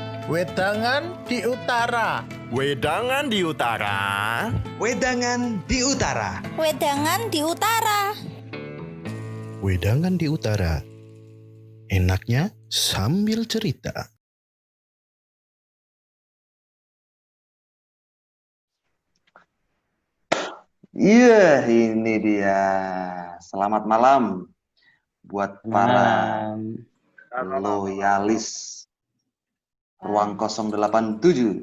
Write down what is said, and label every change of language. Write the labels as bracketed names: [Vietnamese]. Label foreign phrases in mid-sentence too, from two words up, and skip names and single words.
[Indonesian] Wedangan di utara. Wedangan di utara. Wedangan di utara. Wedangan di utara. Wedangan di utara. Enaknya sambil cerita. Iya, ini dia. Selamat malam buat para loyalis Ruang 087.